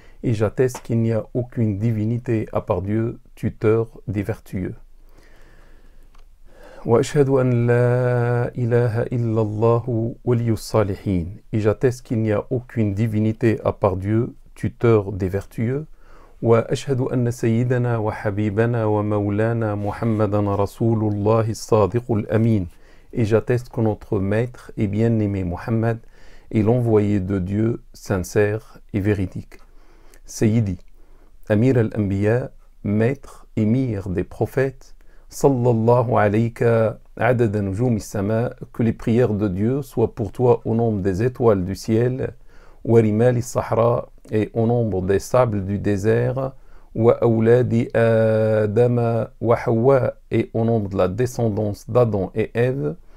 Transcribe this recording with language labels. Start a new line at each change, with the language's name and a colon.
French: Et j'atteste qu'il n'y a aucune divinité à part Dieu, tuteur des vertueux.
Arabic: Wa ashhadu an la ilaha illallahu waliyus salihin.
French: Et j'atteste qu'il n'y a aucune divinité à part Dieu, tuteur des vertueux.
Arabic: وأشهد أن سيدنا وحبيبنا ومولانا محمدا رسول الله الصادق الأمين.
French: Et j'atteste que notre maître et bien-aimé Mohammed est l'envoyé de Dieu sincère et véridique.
Arabic: Sayyidi, Amir al-Anbiya,
French: maître, émir des prophètes,
Arabic: sallallahu alayka adada nujum as-sama,
French: que les prières de Dieu soient pour toi au nombre des étoiles du ciel,
Arabic: wa rimal as-sahra,
French: et au nombre des sables du désert,
Arabic: wa awladi Adama wa Hawa,
French: et au nombre de la descendance d'Adam et Ève.